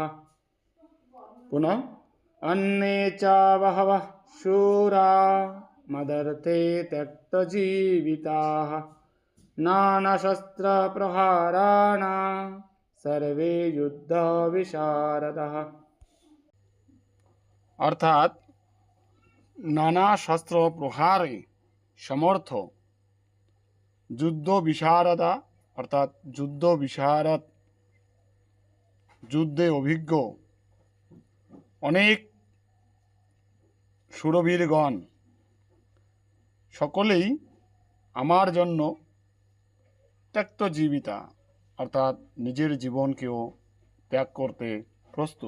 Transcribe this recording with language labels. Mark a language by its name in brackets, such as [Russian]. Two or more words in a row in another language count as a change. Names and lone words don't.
[Sanskrit] पुनः अन्ये च बहवः शूरा मदर्थे त्यक्तजीविताः नानाशस्त्रप्रहरणाः सर्वे युद्ध विशारदाः। [Bangla] অর্থাৎ নানা শস্ত্র প্রহারে সমর্থ যুদ্ধ বিশারদা অর্থাৎ যুদ্ধ বিশারদ, যুদ্ধে অভিজ্ঞ অনেক শূরবীরগণ সকলেই আমার জন্য ত্যক্তজীবিতা অর্থাৎ নিজের জীবনকেও ত্যাগ করতে প্রস্তুত।